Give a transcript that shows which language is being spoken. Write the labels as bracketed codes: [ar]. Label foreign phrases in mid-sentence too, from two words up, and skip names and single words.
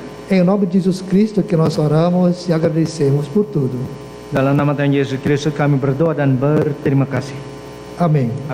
[pt] Em nome de Jesus Cristo que nós oramos e agradecemos por tudo. [id] Dalam nama Tuhan Yesus Kristus kami berdoa dan berterima kasih. [pt] Amém.